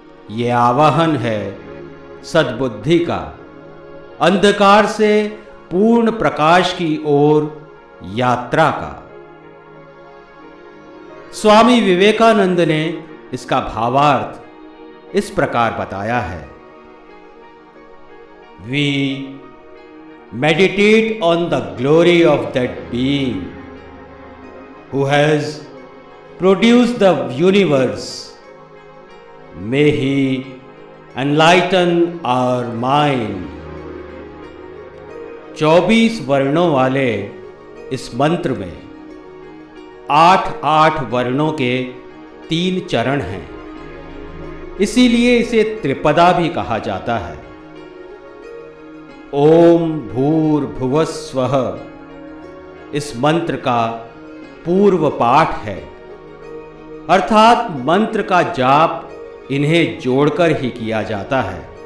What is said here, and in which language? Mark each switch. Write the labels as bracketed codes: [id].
[hi] ये आवाहन है सद्बुद्धि का, अंधकार से पूर्ण प्रकाश की ओर यात्रा का। स्वामी विवेकानंद ने इसका भावार्थ इस प्रकार बताया है। [en] We meditate on the glory of that being who has produced the universe. May he enlighten our mind. [hi] 24 वर्णों वाले इस मंत्र में 8 वर्णों के 3 चरण हैं, इसीलिए इसे त्रिपदा भी कहा जाता है। ओम भूर्भुवः स्वः इस मंत्र का पूर्व पाठ है, अर्थात मंत्र का जाप इन्हें जोड़कर ही किया जाता है।